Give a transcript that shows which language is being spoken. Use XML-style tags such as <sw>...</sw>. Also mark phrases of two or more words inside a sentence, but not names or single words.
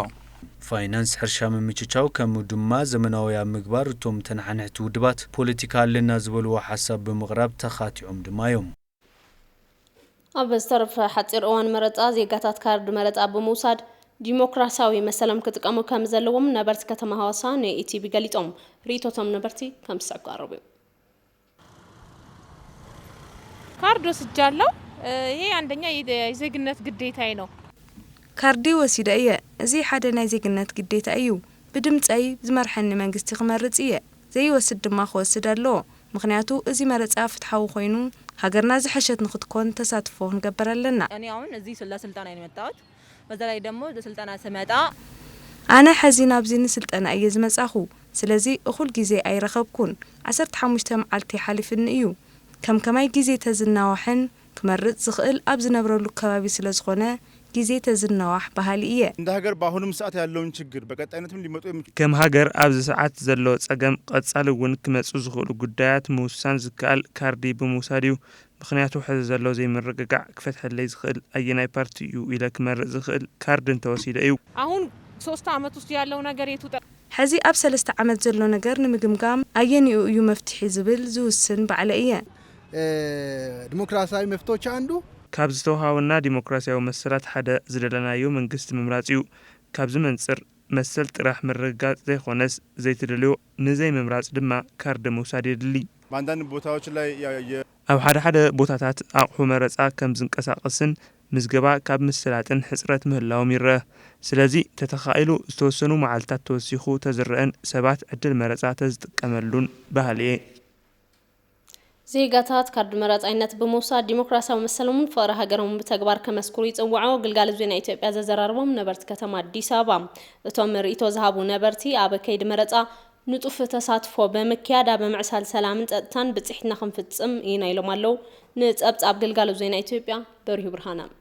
<ti>ፋይናንስ ሕርሻ ምምችቻው ከም ድማ ዘመናዊ ምግባር እቶም ተናሕንሕቲ ውድባት ፖለቲካ ኣለና ዝበልዎ ሓሳብ ብምቕራብ ተኻቲዖም ድማ እዮም ኣብ ዝተረፈ ሓፂር እዋን መረፃ ዜጋታት ካርድ መረፃ ብምውሳድ ዲሞክራሲያዊ መሰለም ክጥቀሙ ከም ዘለዎም ነበርቲ ከተማ ሐዋሳ ንኢቲቪ ገሊጦም ሪቶቶም ነበርቲ ከም ዝቀርቡ</ti> <am>ካርድ ወስጃለሁ ይሄ አንደኛ የዜግነት ግዴታዬ ነው</am> <ti>ካርዲ ወሲደ እየ እዚ ሓደ ናይ ዜግነት ግዴታ እዩ ብድምፀይ ዝመርሐኒ መንግስቲ ክመርጽ እየ ዘይወስድ ድማ ክወስድ ኣለዎ ምክንያቱ እዚ መረፃ ፍትሓዊ ኮይኑ ሃገርና ዝሐሸት ንኽትኮን ተሳትፎ ክንገበር ኣለና</ti> <am>እኔ አሁን እዚ ስልጣና የመጣሁት በዛ ላይ ደግሞ ስልጣና ስመጣ</am> <ti>ኣነ ሕዚ ናብዚ ንስልጣና እየ ዝመጻኹ ስለዚ እኹል ግዜ ኣይረኸብኩን 15 መዓልቲ ሓሊፍኒ እዩ ከመይ ግዜ ተዝናዋሕን ክመርጽ ዝኽእል ኣብ ዝነብረሉ ከባቢ ስለ ዝኾነ ጊዜ ተዝናዋሕ ባህል እየ</ti> <am>እንደ ሀገር በአሁኑም ሰዓት ያለውን ችግር በቀጣይነትም ሊመጡ</am> <ti>ከም ሀገር ኣብዚ ሰዓት ዘሎ ጸገም ቀጻሊ እውን ክመጹ ዝኽእሉ ጉዳያት ምውሳን ዝከኣል ካርዲ ብምውሳድ እዩ ምክንያቱ ሕዚ ዘሎ ዘይምርግጋዕ ክፈትሐለይ ዝኽእል ኣየናይ ፓርቲ እዩ ኢለ ክመርጽ ዝኽእል ካርድ እንተወሲደ እዩ</ti> <am>አሁን 3 ዓመት ውስጥ ያለው ነገር የቱ</am> <ti>ሕዚ ኣብ 3 ዓመት ዘሎ ነገር ንምግምጋም ኣየኒኡ እዩ መፍትሒ ዝብል ዝውስን ባዕለ እየ</ti> <am>ዲሞክራሲያዊ መፍትሄዎች አንዱ</am> <ti>ካብ ዝተውሃውና ዲሞክራሲያዊ መሰላት ሓደ ዝደለናዮ መንግስቲ ምምራጽ እዩ ካብ ዝመንጽር መሰል ጥራሕ ምርጋጽ ዘይኾነስ ዘይተደልዮ ንዘይ መምራጽ ድማ ካርድ መውሳድ የድሊ</ti> <am>በአንዳንድ ቦታዎች ላይ</am> <ti>ኣብ ሓደ ቦታታት ኣቕሑ መረጻ ከም ዝንቀሳቐስን ምዝገባ ካብ ምስላጥን ሕጽረት ምህላዎም ይረአ። ስለዚ ተተኻኢሉ ዝተወሰኑ መዓልታት ተወሲኹ ተዝርአን ሰባት ዕድል መረጻ ተዝጥቀመሉን ባህሊ እየ። ዜጋታት ካርድ መረጻይነት ብምውሳድ ዲሞክራሲያዊ መሰሎምን ፍቅሪ ሃገሮም ብተግባር ከመስክሩ ይጽውዑ ግልጋሎት ዜና ኢትዮጵያ ዘዘራርቦም ነበርቲ ከተማ አዲስ አበባ እቶም ርእይቶ ዝሃቡ ነበርቲ ኣብ ከይዲ መረጻ ንጡፍ ተሳትፎ በመክያድ በምዕሳል ሰላምን ጸጥታን ብጽሕትና ክንፍጽም ኢና ኢሎም ኣለው። ንጸብጻብ ግልጋሎት ዜና ኢትዮጵያ በርሂ ብርሃና</ti>